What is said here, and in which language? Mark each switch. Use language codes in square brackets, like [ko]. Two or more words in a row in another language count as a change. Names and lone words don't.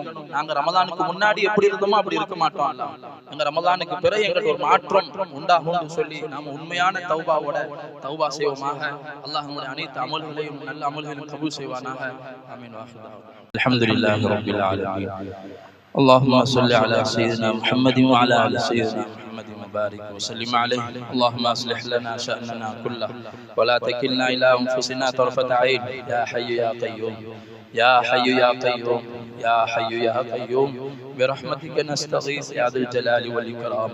[ta] நாங்க ரமலானுக்கு முன்னாடி எப்படி இருந்தோமோ அப்படி இருக்க மாட்டோம். அல்லாஹ் எங்க ரமலானுக்கு பிறகு எங்களுக்கு ஒரு மாற்றம் உண்டாகும் சொல்லி நாம உண்மையான தௌபாவோட தௌபா செய்வோமாக. அல்லாஹ் நம்முடைய அனைத்து அமல்களையும் நல்ல அமல்களையும் கபூல் செய்வானாக. [ar] آمين. الحمد لله رب العالمين. اللهم صل على سيدنا محمد وعلى آل سيدنا محمد وبارك وسلم عليه. اللهم اصلح لنا شأننا كله ولا تكلنا إلى أنفسنا طرفة عين. يا حي يا قيوم يا حي يا قيوم يا حي يا قيوم برحمتك نستغيث يا ذا الجلال والإكرام.